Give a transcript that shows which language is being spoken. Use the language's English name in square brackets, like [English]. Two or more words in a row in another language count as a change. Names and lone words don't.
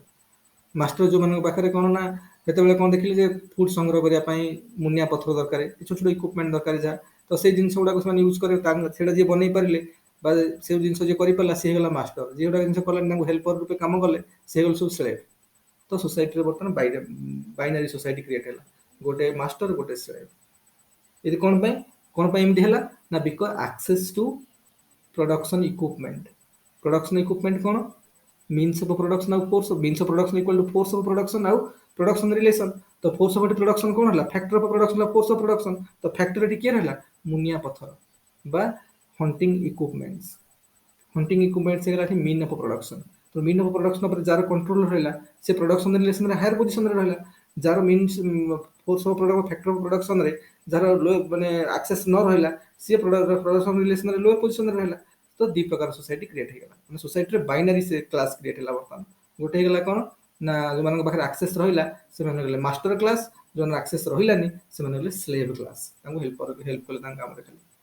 [Odia] ମାଷ୍ଟର ଯୋଉମାନଙ୍କ ପାଖରେ କ'ଣ ନା ସେତେବେଳେ କ'ଣ ଦେଖିଲେ ଯେ ଫୁଡ୍ ସଂଗ୍ରହ କରିବା ପାଇଁ ମୁନିଆ ପଥର ଦରକାର, ଛୋଟ ଛୋଟ ଇକ୍ୱିପମେଣ୍ଟ ଦରକାର ଯାହା, ତ ସେଇ ଜିନିଷ ଗୁଡ଼ାକୁ ସେମାନେ ୟୁଜ୍ କରିବେ, ସେଇଟା ଯିଏ ବନେଇ ପାରିଲେ ବା ସେ ଜିନିଷ ଯିଏ କରିପାରିଲା ସିଏ ହେଇଗଲା ମାଷ୍ଟର, ଯିଏ ଗୋଟେ ଜିନିଷ କଲେନି ତାଙ୍କୁ ହେଲ୍ପର ରୂପେ କାମ କଲେ ସେ ହେଇଗଲେ ସବୁ ସ୍ଲେଭ୍। ତ ସୋସାଇଟିରେ ବର୍ତ୍ତମାନ [English] binary society create [Odia] ହେଲା, ଗୋଟେ ମାଷ୍ଟର ଗୋଟେ ସ୍ଲେଭ୍। ଏଠି କ'ଣ ପାଇଁ ଏମିତି ହେଲା ନା [English] because access to production equipment. production equipment [Odia] କ'ଣ? [English] means of production ଆଉ force means of production equal to force of production ଆଉ production relation। [Odia] ତ [English] force of production [Odia] କ'ଣ ହେଲା? [English] factor of production ଆଉ force of production। [Odia] ତ factor ଏଠି କିଏ ରହିଲା? ମୁନିଆ ପଥର ବା [English] hunting equipments। hunting equipments [Odia] ହେଇଗଲା ଏଠି [English] mean of production। [Odia] ତ [English] mean of production [Odia] ଉପରେ ଯାହାର କଣ୍ଟ୍ରୋଲ ରହିଲା ସେ [English] production relation higher position [Odia] ରହିଲା, ଯାହାର [English] means force of production factor of productionରେ [Odia] ଯାହାର ଲୋ ମାନେ ଆକ୍ସେସ୍ ନ ରହିଲା ସିଏ [English] production relation lower position [Odia] ରହିଲା। ତ ଦି ପ୍ରକାର [English] society create [Odia] ହେଇଗଲା, ମାନେ ସୋସାଇଟିରେ [English] binary class create [Odia] ହେଲା। ବର୍ତ୍ତମାନ ଗୋଟେ ହେଇଗଲା କ'ଣ ନା ଯୋଉମାନଙ୍କ ପାଖରେ ଆକ୍ସେସ୍ ରହିଲା ସେମାନେ ହେଲେ [English] master class, [Odia] ଯୋଉମାନଙ୍କ ଆକ୍ସେସ୍ ରହିଲାନି ସେମାନେ ହେଲେ [English] slave class, [Odia] ତାଙ୍କୁ ହେଲ୍ପ କଲେ ତାଙ୍କ କାମରେ ଖାଲି।